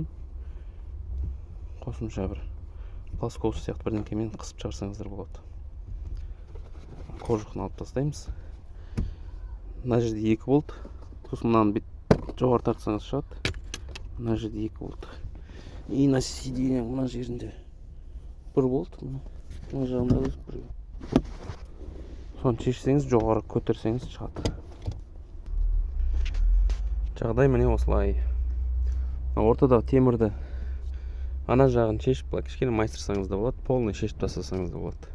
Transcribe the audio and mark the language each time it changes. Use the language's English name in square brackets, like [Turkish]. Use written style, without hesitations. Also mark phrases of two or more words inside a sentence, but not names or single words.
[Kazakh] Қосымша бір плоскосы сияқты бірдеңкемен қысып шығарсаңыздар болады. Кожухын алып тастаймыз. Мына жерде 2 болт. Сосын мынаны жоғары тартсаңыз шығады. Мына жерде 2 болт. [Russian] И на сиденье [Kazakh] мына жерінде 1 болт. Мына жағында 1. Соны шешсеңіз, жоғары көтерсеңіз шығады. Жағдай міне осылай. Ортадағы темірді ана жағын шешіп, кішкене майыстырсаңыз да болады, полный шешіп тастасаңыз да болады.